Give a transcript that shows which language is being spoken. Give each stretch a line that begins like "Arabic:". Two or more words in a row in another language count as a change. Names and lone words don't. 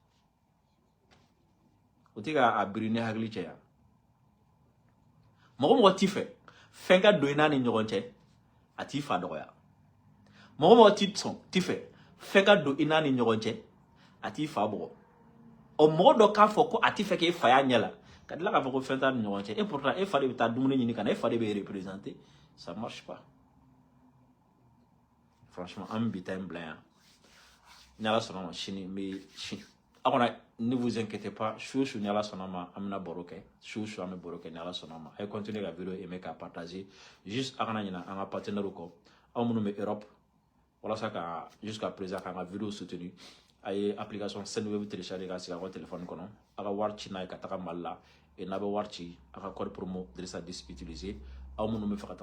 Bambara: o tɛ k'a biri ni hakili cɛ yan mɔgɔ mɔgɔ t'i fɛ fɛn ka don i n'a ni ɲɔgɔn cɛ a t'i fa dɔgɔya mɔgɔ mɔgɔ t'i fɛ fɛn ka don i n'a ni ɲɔgɔn cɛ a t'i fa bɔgɔ ɔ mɔgɔ dɔ k'a fɔ ko a t'i fɛ k'e fa y'a ɲɛ la ka tila k'a fɔ ko fɛn t'a ni ɲɔgɔn cɛ
French: et pourtant
Bambara: e fa de bɛ taa dumuni ɲini ka na e fa de bɛ représenter
French: ça marche pas franchement
Bambara: an bɛ bi ta in bila yan ni ala sɔnna ma sini n bɛ sini a kɔnɔ
French: ne vous inquiétez pas
Bambara: su ni ala sɔnna ma an bɛna baro kɛ su an bɛ baro kɛ ni ala sɔnna ma a ye continuer ka vidéo aimer k'a partager juste a kana ɲinɛ an ka partenaire kɔ aw minnu bɛ Europe walasa ka
French: jusqu'à présent
Bambara: k'an ka vidéo soutenu a ye application Sendwave télécharger ka sigi a ka téléphone kɔnɔ a ka wari ci n'a ye ka taga Mali la et n'a bɛ wari ci a ka
French: code promo
Bambara: Drissa 10 utiliser aw minnu bɛ fɛ ka